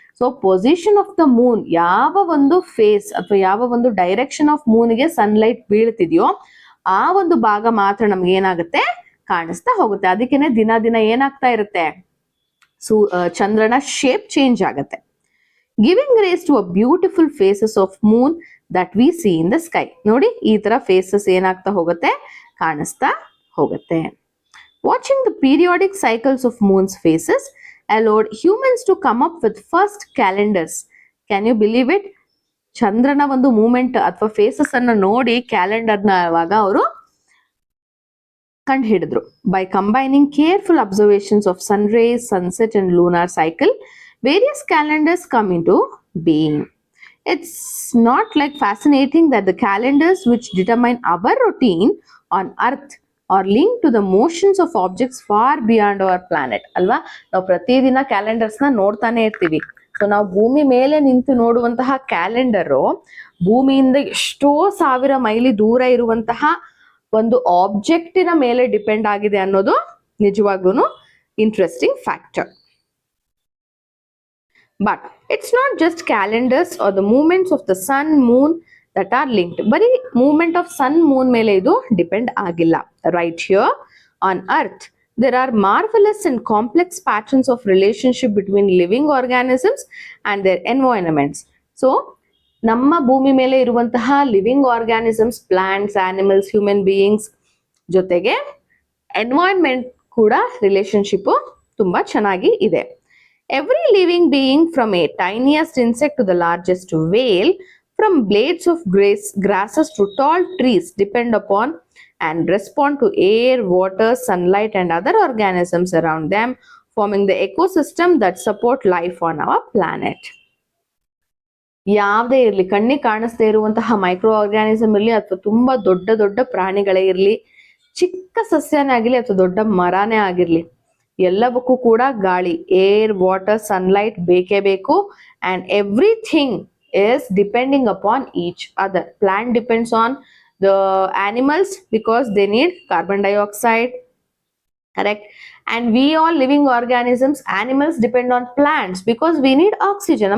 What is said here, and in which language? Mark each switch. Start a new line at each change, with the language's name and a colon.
Kannada: So
English: position of the moon,
Kannada: ಯಾವ ಒಂದು face ಅಥವಾ ಯಾವ ಒಂದು ಡೈರೆಕ್ಷನ್ ಆಫ್ ಮೂನ್ಗೆ ಸನ್ಲೈಟ್ ಬೀಳ್ತಿದೆಯೋ ಆ ಒಂದು ಭಾಗ ಮಾತ್ರ ನಮ್ಗೆ ಏನಾಗುತ್ತೆ, ಕಾಣಿಸ್ತಾ ಹೋಗುತ್ತೆ. ಅದಕ್ಕೇನೆ ದಿನ ಏನಾಗ್ತಾ ಇರುತ್ತೆ, ಚಂದ್ರನ ಶೇಪ್ ಚೇಂಜ್ ಆಗುತ್ತೆ.
English: Giving rays to a beautiful phases of moon that we see in the sky.
Kannada: ನೋಡಿ ಈ ತರ ಫೇಸಸ್ ಏನಾಗ್ತಾ ಹೋಗುತ್ತೆ, ಕಾಣಿಸ್ತಾ ಹೋಗುತ್ತೆ.
English: Watching the periodic cycles of moon's phases allowed humans to come up with first calendars. Can you believe it?
Kannada: ಚಂದ್ರನ ಒಂದು moment ಅಥವಾ ಫೇಸಸ್ ಅನ್ನ ನೋಡಿ ಕ್ಯಾಲೆಂಡರ್ನ ಅವಾಗ ಅವರು ಕಂಡು ಹಿಡಿದ್ರು.
English: By combining careful observations of sun rays, sunset and lunar cycle, various calendars come in to being. It's not like fascinating that the calendars which determine our routine on earth are linked to the motions of objects far beyond our planet.
Kannada: ಅಲ್ವಾ? ನಾವು ಪ್ರತಿದಿನ calendars ನ ನೋಡ್ತಾನೆ ಇರ್ತೀವಿ. So ನಾವು ಭೂಮಿ ಮೇಲೆ ನಿಂತು ನೋಡುವಂತಹ ಕ್ಯಾಲೆಂಡರು ಭೂಮಿಯಿಂದ ಎಷ್ಟೋ ಸಾವಿರ ಮೈಲಿ ದೂರ ಇರುವಂತಹ ಒಂದು ಆಬ್ಜೆಕ್ಟಿನ ಮೇಲೆ ಡಿಪೆಂಡ್ ಆಗಿದೆ ಅನ್ನೋದು ನಿಜವಾಗ್ಲೂ interesting factor.
English: But it's not just calendars are the movements of the sun moon that are linked.
Kannada: ಬರೀ
English: movement of sun moon
Kannada: ಮೇಲೆ ಇದು ಡಿಪೆಂಡ್ ಆಗಿಲ್ಲ.
English: Right here on earth there are marvelous and complex patterns of relationship between living organisms and their environments.
Kannada: So ನಮ್ಮ ಭೂಮಿ ಮೇಲೆ ಇರುವಂತಹ living organisms, plants, animals, human beings ಜೊತೆಗೆ environment ಕೂಡ relationship ತುಂಬಾ ಚೆನ್ನಾಗಿ ಇದೆ.
English: Every living being from a tiniest insect to the largest whale, from blades of grasses to tall trees, depend upon and respond to air, water, sunlight and other organisms around them, forming the ecosystem that support life on our planet.
Kannada: ಯಾವುದೇ ಇರಲಿ, ಕಣ್ಣಿಗೆ ಕಾಣಿಸ್ದೇ ಇರುವಂತಹ micro organism ಇರಲಿ ಅಥವಾ ತುಂಬಾ ದೊಡ್ಡ ಪ್ರಾಣಿಗಳೇ ಇರಲಿ, ಚಿಕ್ಕ ಸಸ್ಯನೇ ಆಗಿರ್ಲಿ ಅಥವಾ ದೊಡ್ಡ ಮರನೇ ಆಗಿರ್ಲಿ, ಎಲ್ಲವಕ್ಕೂ ಕೂಡ ಗಾಳಿ, ಏರ್, ವಾಟರ್, ಸನ್ಲೈಟ್ ಬೇಕೇ ಬೇಕು.
English: And everything is depending upon each other. Plant depends on the animals because they need carbon dioxide, correct? And we all living organisms, animals depend on plants because we need oxygen.